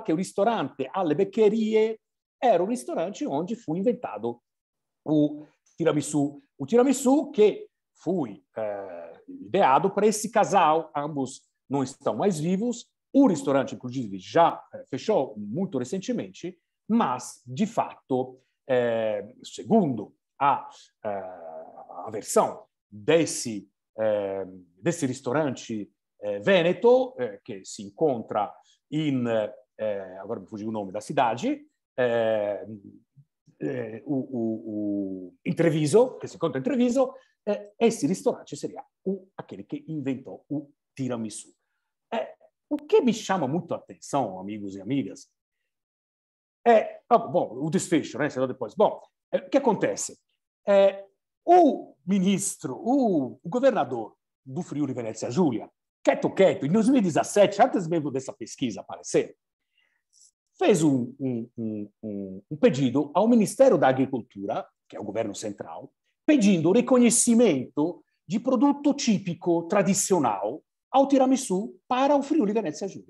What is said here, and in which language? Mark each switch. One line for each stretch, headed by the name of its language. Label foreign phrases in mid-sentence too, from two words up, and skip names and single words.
Portuguese: que o restaurante Alle Beccherie era o restaurante onde foi inventado o tiramisu que foi ideado para esse casal, ambos não estão mais vivos, o restaurante, inclusive, já fechou muito recentemente, mas, de fato, segundo a versão desse
Italian: ristorante Veneto, che si incontra
Portuguese: agora
Italian: mi fugge il nome
Portuguese: da cidade,
Italian: in Treviso, che si incontra in Treviso,
Portuguese: esse ristorante seria aquele que inventou o tiramisu. O que me chama muito a atenção, amigos e amigas, bom, o desfecho, né? Depois. Bom, o que acontece? O ministro, o governador do Friuli Venezia Giulia, quieto, em 2017, antes mesmo dessa pesquisa aparecer, fez um pedido ao Ministério da Agricultura, que é o governo central, pedindo o reconhecimento de produto típico tradicional ao tiramisu para o Friuli Venezia Giulia.